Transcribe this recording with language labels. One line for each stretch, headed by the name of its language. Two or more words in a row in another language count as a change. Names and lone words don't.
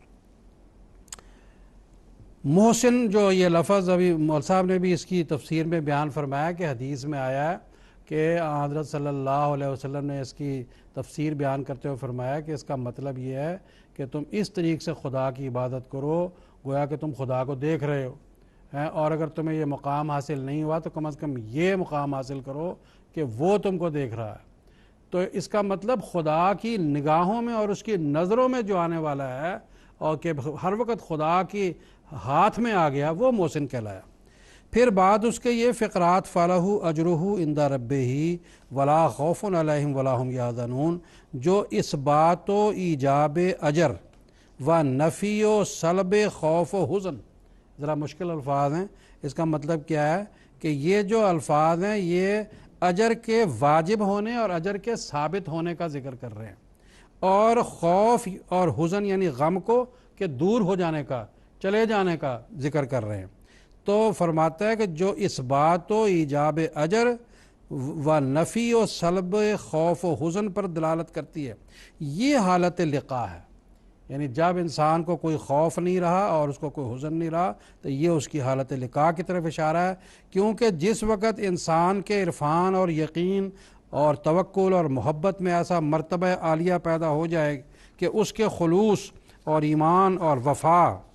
Urdu: محسن جو یہ لفظ ابھی مول صاحب نے بھی اس کی تفسیر میں بیان فرمایا کہ حدیث میں آیا ہے کہ حضرت صلی اللہ علیہ وسلم نے اس کی تفسیر بیان کرتے ہوئے فرمایا کہ اس کا مطلب یہ ہے کہ تم اس طریق سے خدا کی عبادت کرو گویا کہ تم خدا کو دیکھ رہے ہو، اور اگر تمہیں یہ مقام حاصل نہیں ہوا تو کم از کم یہ مقام حاصل کرو کہ وہ تم کو دیکھ رہا ہے۔ تو اس کا مطلب خدا کی نگاہوں میں اور اس کی نظروں میں جو آنے والا ہے اور کہ ہر وقت خدا کی ہاتھ میں آ گیا، وہ محسن کہلایا۔ پھر بعد اس کے یہ فقرات
Arabic: فَلَهُ أَجْرُهُ عِنْدَ رَبِّهِ وَلَا خَوْفٌ عَلَيْهِمْ وَلَا هُمْ يَحْزَنُونَ،
Urdu: جو اس بات و ایجاب اجر و نفی و سلب خوف و حزن، ذرا مشکل الفاظ ہیں، اس کا مطلب کیا ہے کہ یہ جو الفاظ ہیں یہ اجر کے واجب ہونے اور اجر کے ثابت ہونے کا ذکر کر رہے ہیں، اور خوف اور حزن یعنی غم کو کہ دور ہو جانے کا، چلے جانے کا ذکر کر رہے ہیں۔ تو فرماتا ہے کہ جو اس بات و ایجاب اجر و نفی و سلب خوف و حزن پر دلالت کرتی ہے، یہ حالت لقا ہے، یعنی جب انسان کو کوئی خوف نہیں رہا اور اس کو کوئی حزن نہیں رہا تو یہ اس کی حالت لقا کی طرف اشارہ ہے، کیونکہ جس وقت انسان کے عرفان اور یقین اور توکل اور محبت میں ایسا مرتبہ عالیہ پیدا ہو جائے کہ اس کے خلوص اور ایمان اور وفا